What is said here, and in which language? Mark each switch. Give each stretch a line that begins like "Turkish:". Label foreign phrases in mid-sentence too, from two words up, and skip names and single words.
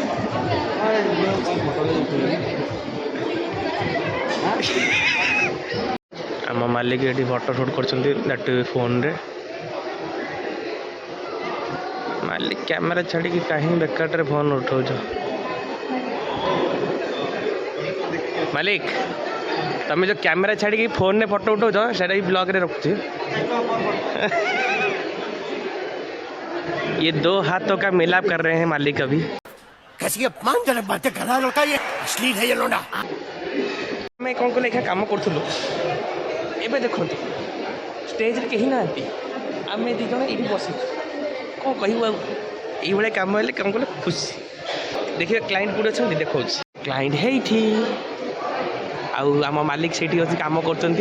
Odia: ଆମ ମାଲିକ ଏଠି ଫଟୋ ସୁଟ୍ କରୁଛନ୍ତି, ଦ୍ୟାଟ୍ ଫୋନ୍ରେ। ମାଲିକ କ୍ୟାମେରା ଛାଡ଼ିକି କାହିଁ ବେକାରଟାରେ ଫୋନ୍ ଉଠାଉଛ? ମାଲିକ, ତମେ ଯେଉଁ କ୍ୟାମେରା ଛାଡ଼ିକି ଫୋନ୍ରେ ଫଟୋ ଉଠାଉଛ ସେଇଟା ବି ବ୍ଲଗ୍ରେ ରଖୁଛି।
Hindi: ये 2 हाथों का मिलाप कर रहे हैं मालिक अभी। कैसी अपमानजनक बातें कर रहा है लड़का, ये अश्लील है ये लोडा। मैं कौन को लेखा काम करूँ,
Odia: ଏବେ ଦେଖନ୍ତୁ ଷ୍ଟେଜ୍ରେ କେହି ନାହାନ୍ତି, ଆମେ 2 ଜଣ ଏଇଠି ବସିଛୁ। କ'ଣ କହିବୁ ଆଉ? ଏଇଭଳିଆ କାମ ହେଲେ କ'ଣ କଲେ ଖୁସି। ଦେଖିବା କ୍ଲାଇଣ୍ଟ କେଉଁଠି ଅଛନ୍ତି, ଦେଖାଉଛି। କ୍ଲାଇଣ୍ଟ ହେଇଠି, ଆଉ ଆମ ମାଲିକ ସେଇଠି ଅଛି କାମ କରୁଛନ୍ତି।